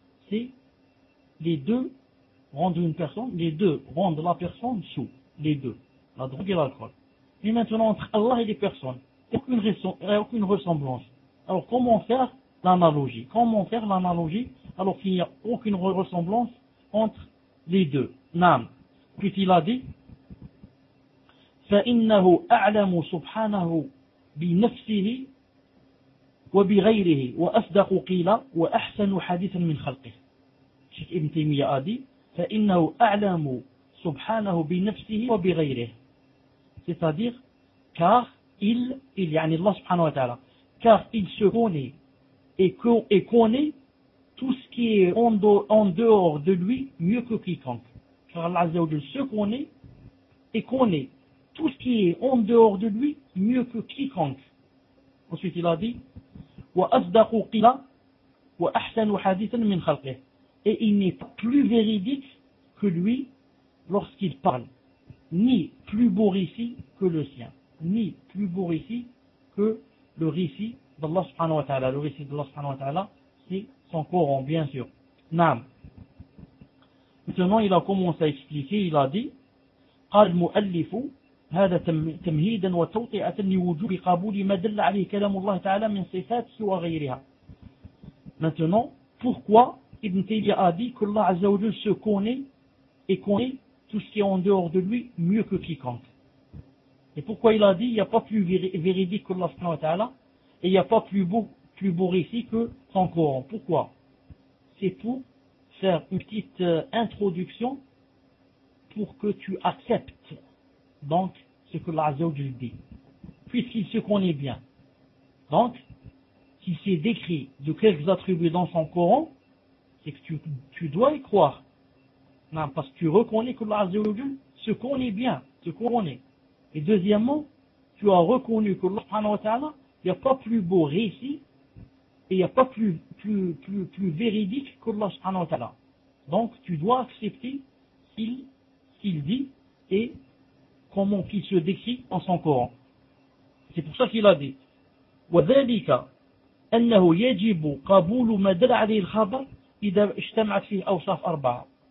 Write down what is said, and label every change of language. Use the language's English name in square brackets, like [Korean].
[French] C'est les deux rendent une personne, les deux rendent la personne sous. Les deux. La drogue et l'alcool. Mais maintenant, entre Allah et les personnes, aucune ressemblance. Alors, comment faire l'analogie? Comment faire l'analogie alors qu'il n'y a aucune ressemblance entre les deux? Naam. Puis il a dit, [Arabic] فإنه أعلم سبحانه بنفسه وبغيره وأصدق قيل وأحسن حديثا من خلقه. شيخ ابن تيمية أدي فإنه أعلم سبحانه بنفسه وبغيره. [French] C'est-à-dire car il [Arabic] يعني الله سبحانه وتعالى [French] car il se connaît et connaît tout ce qui est en dehors de lui mieux que quiconque. Car Allah عز وجل se connaît et connaît tout ce qui est en dehors de lui, mieux que quiconque. Ensuite, il a dit, [Arabic] وَأَصْدَقُ قِلَا وَأَحْسَنُ حَدِثًا مِنْ خَلْقِهِ. [French] Et il n'est plus véridique que lui lorsqu'il parle, ni plus beau récit que le sien, ni plus beau récit que le récit d'Allah subhanahu wa ta'ala. Le récit d'Allah subhanahu wa ta'ala, c'est son Coran, bien sûr. Naam. Maintenant, il a commencé à expliquer, il a dit, [Arabic] قَالْ مُؤَلِّفُ هذا تمهيدا وتوطئة لوجوب قبول ما دل عليه كلام الله تعالى من صفات سوى غيرها. [French] Maintenant, pourquoi Ibn Taymiyyah a dit que Allah Azza wa Jalla se connaît et connaît tout ce qui est en dehors de lui mieux que quiconque. Et pourquoi il a dit il n'y a pas plus véridique que Allah subhanahu wa ta'ala et il n'y a pas plus beau récit que son Coran. Pourquoi? C'est pour faire une petite introduction pour que tu acceptes donc ce que Allah Azza wa Jalla dit, puisqu'il se connaît bien. Donc, s'il s'est décrit de quelques attributs dans son Coran, c'est que tu dois y croire. Non, parce que tu reconnais que Allah Azza wa Jalla se connaît bien, se connaît. Et deuxièmement, tu as reconnu que Allah subhanahu wa ta'ala, il n'y a pas plus beau récit, et il n'y a pas plus véridique que Allah subhanahu wa ta'ala. Donc, tu dois accepter qu'il dit et comment qu'il se décrit en son Coran. C'est pour ça qu'il a dit [Arabic] وَذَلِكَ أَنَّهُ يَجِبُ قَبُولُ مَا دَلَ عَلَيْهِ الْخَبَرِ إِذَا اجْتَمَعَتْ فِيهِ أَوْصَافٌ أَرْبَعَةٌ.